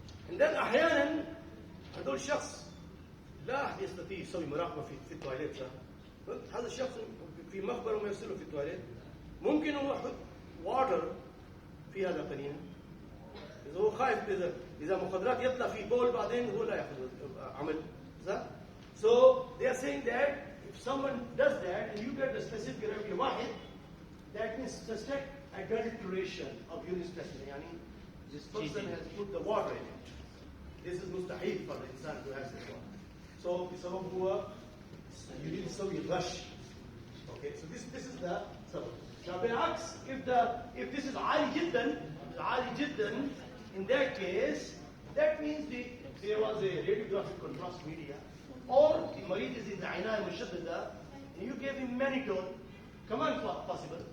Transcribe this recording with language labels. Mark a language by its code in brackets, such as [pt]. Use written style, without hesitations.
[ar] عندنا أحيانا هذول الشخص لا يستطيع يسوي مراقبة في التواليت. هذا الشخص في مخبره ما يرسله في التواليت ممكن هو يحط واتر في هذا القنينة. إذا هو خايف إذا مخدرات يطلع في بول بعدين هو لا يأخذ عمل. [en] So they are saying that if someone does that and you get the specific gravity [ar] واحد, [en] that means suspect adulteration of urine specimen. [ar] يعني [en] this person has put the water in it. This is [ar] مستحيل [en] for the insan to have this one. [ar] So بسبب هو يريد يسوي غش. [en] Okay, so this is the سبب. Now [ar] بالعكس [en] if this is [ar] عالي جدا, [en] in that case that means there was a radiographic contrast media or the marid is in the [ar] عناية مشددة [en] and you gave him mannitol. [ar] كمان [en] possible.